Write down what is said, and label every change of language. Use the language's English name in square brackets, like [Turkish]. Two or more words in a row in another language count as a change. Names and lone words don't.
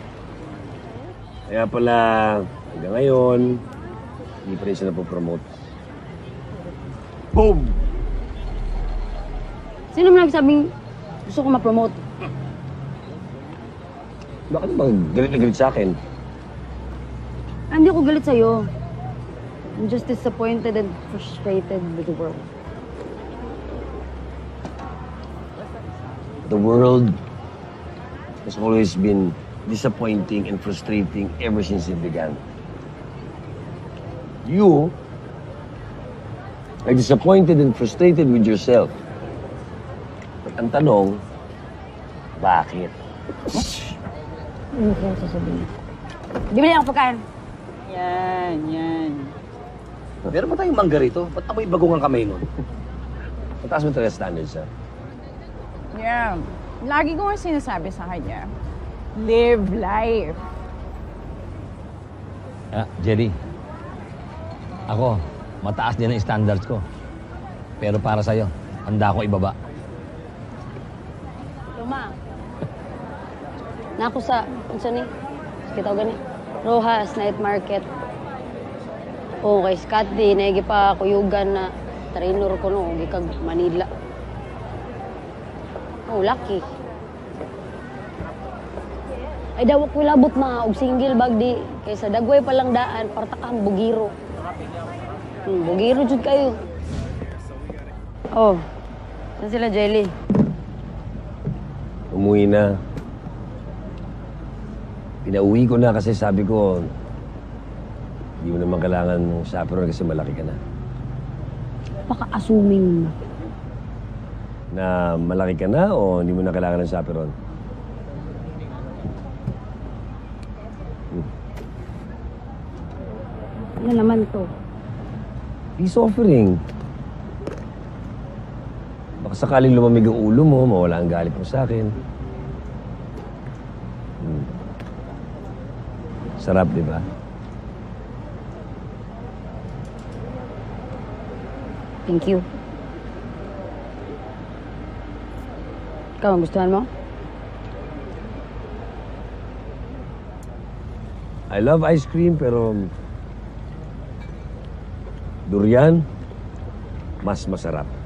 [Filipino] Kaya pala, hanggang ngayon, hindi pa rin siya napopromote. Boom! Sino naman nagsabing gusto ko ma-promote? Bakit bang galit na galit sa akin? Hindi ako galit sa'yo. [English] I'm just disappointed and frustrated with the world. The world has always been disappointing and frustrating ever since it began. You are disappointed and frustrated with yourself. [Filipino] But ang tanong, bakit? Ano ko sasabihin? Di ba niya ako pagkain? Yan. Meron ba tayong mangga rito? Ba't amoy bagong ang kamay nun? Mataas mo talaga standards, ha? [English] Yeah. [Filipino] Lagi ko nga sinasabi sa kanya, [English] live life. [Filipino] Ah, Jerry. Ako, mataas din ang standards ko. Pero para sa'yo, handa ko ibaba. Luma. [Cebuano] Nako sa, unsa ni? Kita gani. Rojas Night Market. Okay, Scott di, naigi pa kuyugan na trainer ko no, gikag Manila. [English] Oh, lucky. [Cebuano] Ay daw ko labot na og single bag di kaysa dagway pa lang daan para takang bugiro. Bugiro jud kayo. Oh. [Filipino] Saan sila, Jelly? Umuwi na. Pinauwi ko na kasi sabi ko, hindi mo naman kailangan ng chaperone kasi malaki ka na. Paka-assuming na. Na malaki ka na o hindi mo na kailangan ng chaperone? Ano naman to? [English] Peace offering. [Filipino] Baka sakaling lumamig ang ulo mo, mawala ang galit mo sa akin. Sarap, di ba? [English] Thank you. [Filipino] Ikaw, ang gustuhan mo? [English] I love ice cream, [Filipino] pero durian, mas masarap.